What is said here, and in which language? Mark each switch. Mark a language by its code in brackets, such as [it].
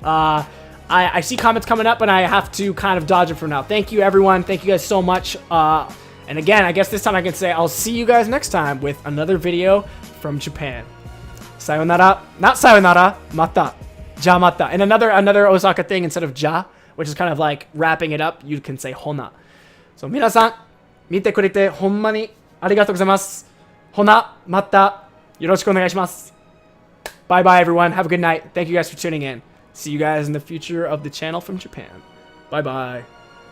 [en] I see comments coming up, but I have to kind of dodge it for now. Thank you, everyone. Thank you guys so much. And again, I guess this time I can say I'll see you guys next time with another video from Japan. [ja] Sayonara. Not sayonara. Mata. Ja mata. [en] And another Osaka thing, instead of ja, which is kind of like wrapping it up, you can say hona. [ja] So, 皆さん、見てくれてほんまにありがとうございます。ほな、またよろしくお願いします。 [en] Bye bye, everyone. Have a good night. Thank you guys for tuning in. See you guys in the future of the channel from Japan. Bye bye.